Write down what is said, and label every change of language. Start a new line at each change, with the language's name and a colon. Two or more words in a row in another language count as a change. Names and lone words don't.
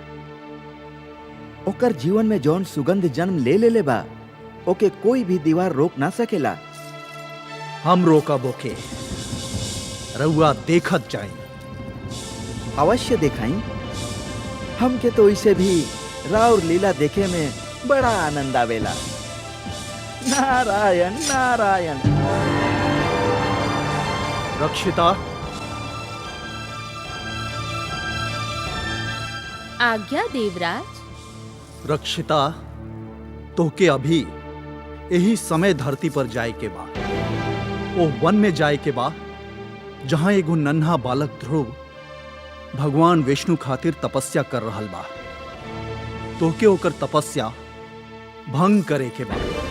Bhojpuri: ओकर जीवन में जौन सुगंध जन्म ले बा ओके कोई भी दीवार रोक ना सकेला। हम रोकब ओके, रउआ देखत जाई। अवश्य दिखाई। हमके तो इसे भी राउर लीला देखे में बड़ा आनंद आवेला। नारायण नारायण। रक्षिता, आज्ञा देवराज। रक्षिता, तोके अभी यही समय धरती पर जाए के बा, ओ वन में जाए के बा जहां एगो नन्हा बालक ध्रुव भगवान विष्णु खातिर तपस्या कर रहल बा। तोके ओकर तपस्या भंग करे के बा।